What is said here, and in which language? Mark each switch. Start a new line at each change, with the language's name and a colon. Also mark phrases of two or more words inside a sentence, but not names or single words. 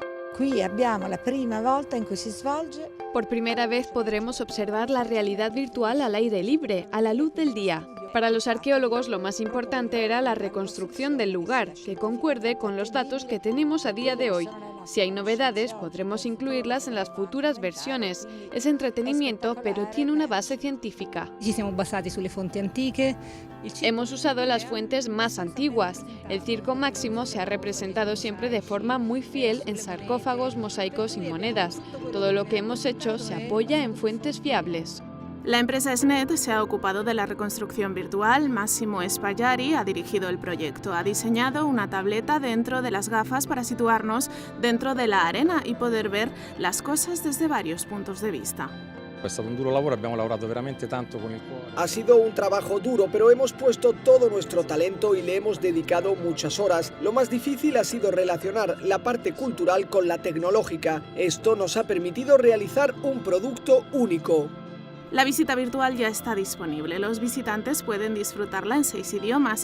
Spanish: Por primera vez podremos observar la realidad virtual al aire libre, a la luz del día. Para los arqueólogos lo más importante era la reconstrucción del lugar, que concuerde con los datos que tenemos a día de hoy. Si hay novedades, podremos incluirlas en las futuras versiones. Es entretenimiento, pero tiene una base científica.
Italian: Ci siamo basati sulle fonti antiche.
Spanish: Hemos usado las fuentes más antiguas. El Circo Máximo se ha representado siempre de forma muy fiel en sarcófagos, mosaicos y monedas. Todo lo que hemos hecho se apoya en fuentes fiables. La empresa SNET se ha ocupado de la reconstrucción virtual. Massimo Spagliari ha dirigido el proyecto. Ha diseñado una tableta dentro de las gafas para situarnos dentro de la arena y poder ver las cosas desde varios puntos de vista.
Italian: È stato un duro lavoro, abbiamo lavorato veramente tanto con il cuore.
Spanish: Ha sido un trabajo duro, pero hemos puesto todo nuestro talento y le hemos dedicado muchas horas. Lo más difícil ha sido relacionar la parte cultural con la tecnológica. Esto nos ha permitido realizar un producto único. La visita virtual ya está disponible. Los visitantes pueden disfrutarla en 6 idiomas.